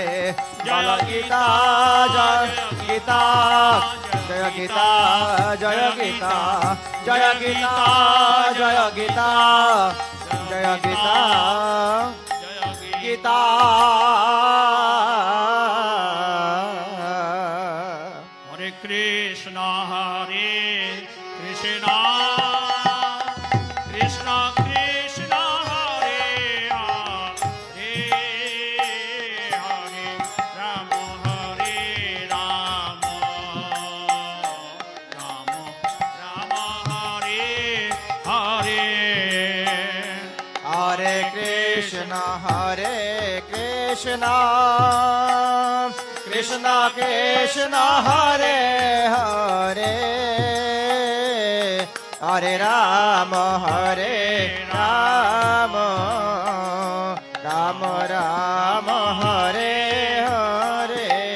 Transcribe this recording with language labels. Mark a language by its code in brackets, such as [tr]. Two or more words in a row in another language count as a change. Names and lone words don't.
[bn] বল গীতা জয় গীতা, জয় গীতা জয় গীতা, জয় গীতা জয় গীতা, জয় গীতা জয় গীতা। হরে কৃষ্ণ হরে কৃষ্ণ কৃষ্ণ কৃষ্ণ হরে হরে, হরে রাম হরে রাম, রাম রাম হরে হরে। হরে কৃষ্ণ কৃষ্ণ কৃষ্ণ হরে হরে, হরে রাম রাম, রাম রাম হরে হরে।